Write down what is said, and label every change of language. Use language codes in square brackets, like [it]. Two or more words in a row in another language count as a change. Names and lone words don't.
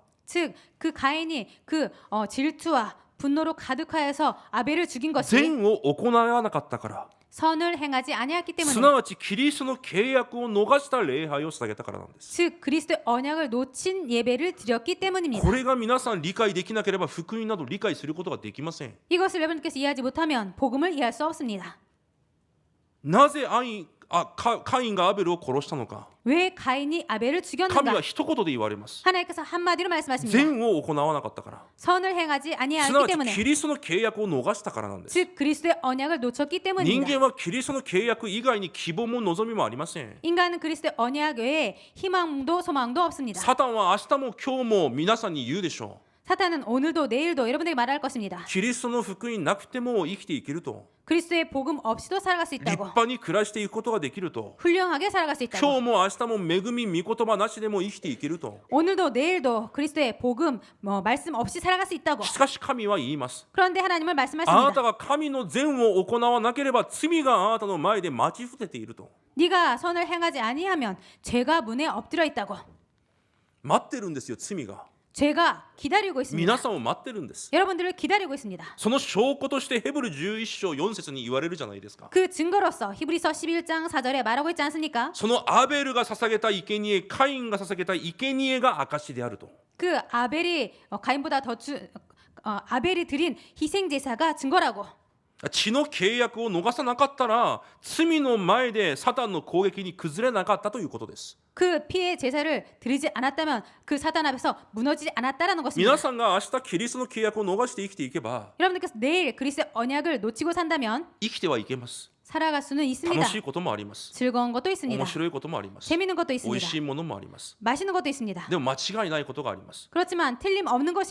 [ko] 즉 그 가인이 그 질투와 분노로 가득하여서 아벨을 죽인 것이 [ja] 善を行わなかったから [ko] 선을 행하지 아니했기 [ja] す [ko] 때문에 [ja] なわちキリストの契約を逃した礼拝を捧げたからなんです。 [ko] 즉 그리스도의 언약을 놓친 예배를 드렸기 때문입니다. [ja] これが皆さん理解できなければ福音など理解することができません。 [ko] 이것을 여러분께서 이해하지 못하면 복음을 이해할 수 없습니다. [ja] なぜカインがアベルを殺したのか [ko] 왜 가인이 아벨을 [ja] 神 [ko] 죽였는가? [ja] は一言で言われます。 [ko] 하나님께서 한마디로 말씀하십니다. [ja] 善を行わなかったから [ko] 선을 행하지 [ja] すな [ko] 아니하기 [ja] わち [ko] 때문에 [ja] キリストの契約を逃したからなんです。 [ko] 즉 그리스도의 언약을 놓쳤기 [ja] 人 [ko] 때문입니다. [ja] 間はキリストの契約以外に希望も望みもありません。 [ko] 인간은 그리스도의 언약 외에 희망도 소망도 없습니다. [ja] サタンは明日も今日も皆さんに言うでしょ [ko] 사탄은 오늘도 내일도 여러분에게 말할 것입니다. [ja] う。キリストの福音なくても生きていけると。 [ko] 그리스도의 복음 없이도 살아갈 수 [ja] 立 [ko] 있다고. [ja] 派に暮らしていくことができると。 [ko] 훌륭하게 살아갈 수 [ja] 今 [ko] 있다고. [ja] 日も明日も恵み御言葉なしでも生きていけると。 [ko] 오늘도 내일도 그리스도의 복음 말씀 없이 살아갈 수 있다고. [ja] しかし神は言います。 [ko] 그런데 하나님은 [ja] あなた [ko] 말씀하십니다. [ja] が神の善を行わなければ罪があなたの前で待ち伏せていると。 [ko] 네가 선을 행하지 아니하면 죄가 문에 엎드려 있다고. [ja] 待ってるんですよ、罪が。 [ko] 죄가 기다리고 있습니다. [ja] 皆さんを待ってるんです。 [ko] 여러분들을 기다리고 있습니다. [ja] その証拠としてヘブル11章4節に言われるじゃないですか。 [ko] 그 증거로서 히브리서 11장 4절에 말하고 있지 않습니까? [ja] そのアベルが捧げた生贄、カインが捧げた生贄が証であると。 [ko] 그 아벨이 가인보다 아벨이 드린 희생 제사가 증거라고. [ja] 血の契約を逃さなかったら罪の前でサタンの攻撃に崩れなかったということです。 [ko] 그 피의 제사를 드리지 않았다면 그 사단 앞에서 무너지지 않았다라는 것입니다. [ja] 皆さんが明日キリストの契約を逃して生きていけば [ko] 여러분들께서 내일 그리스도의 언약을 놓치고 산다면 [ja] 生きてはいけます。 [ko] 살아갈 수는 [ja] 楽 [ko] 있습니다. [ja] しいこともあります。 [ko] 즐거운 것도 있습니다. [ja] 面白いこともあります。 [ko] 재밌는 것도 [ja] 美味 [ko] 있습니다. [ja] しいものもあります。 [ko] 맛있는 것도 있습니다. [ja] でも間違いないことがあります。 [ko] 그렇지만 틀림없는 것이